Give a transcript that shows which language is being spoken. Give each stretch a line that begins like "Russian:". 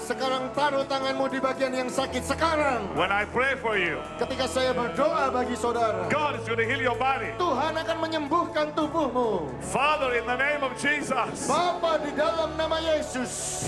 Indonesian: sekarang taruh tanganmu di bagian yang sakit sekarang.
English: When I pray for you,
Indonesian: Ketika saya berdoa bagi saudara,
English: God is going to heal your body.
Indonesian: Tuhan akan menyembuhkan tubuhmu.
English: Father, in the name of Jesus,
Indonesian: Bapa, di dalam nama Yesus,